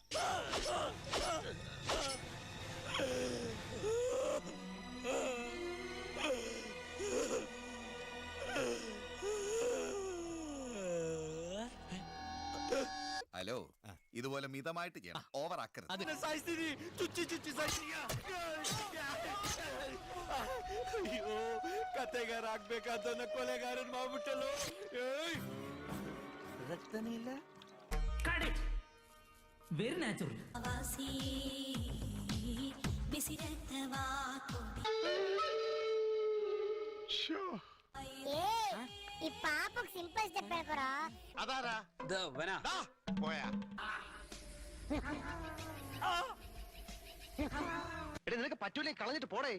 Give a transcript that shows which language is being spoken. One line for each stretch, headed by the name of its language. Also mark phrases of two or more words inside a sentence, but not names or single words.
Malayalam: ഹലോ, ഇതുപോലെ മിതമായിട്ട് ചെയ്യണം, ഓവർ ആക്കരുത്.
Kannada: ಅಯ್ಯೋ ಕತೆಗಾರ ಆಗ್ಬೇಕಾದನ್ನ ಕೊಲೆಗಾರನ್ ಮಾಡ್ಬಿಟ್ಟಲ್ಲೋ. ರಕ್ತನೇ ಇಲ್ಲ.
English: very natural.
Telugu: ఈ పాపకు
English: simple step
Telugu: పెడకరా.
Malayalam: അതാരാ പോയാ എടേ, നിനക്ക് പറ്റൂലേ കളഞ്ഞിട്ട് പോടേ.